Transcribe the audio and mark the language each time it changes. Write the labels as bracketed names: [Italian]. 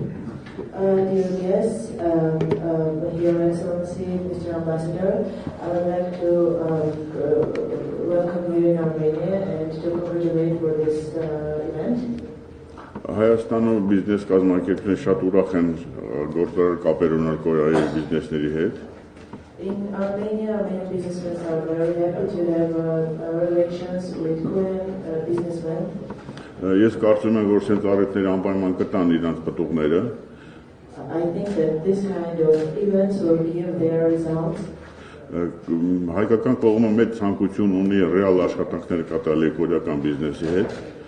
[English] Dear guests, Your Excellency, Mr. Ambassador, I would like to welcome you in Armenia and to congratulate for this event. [Armenian] Հայաստանում բիզնես կազմակերպները շատ ուրախ են գործարար կապեր ունենալ Կորեայի բիզնեսների հետ։ [English] In Armenia, many businessmen are very happy to have relations with Korean businessmen. [Armenian] Ես կարծում եմ, որ սենց առիթները անպայման կտան իրանց պտուղները։ [English] I think that this kind of events will give their results. [Armenian] Հայկական կողմը մեծ ցանկություն ունի ռեալ աշխատանքներ կատարել կորեական բիզնեսի հետ։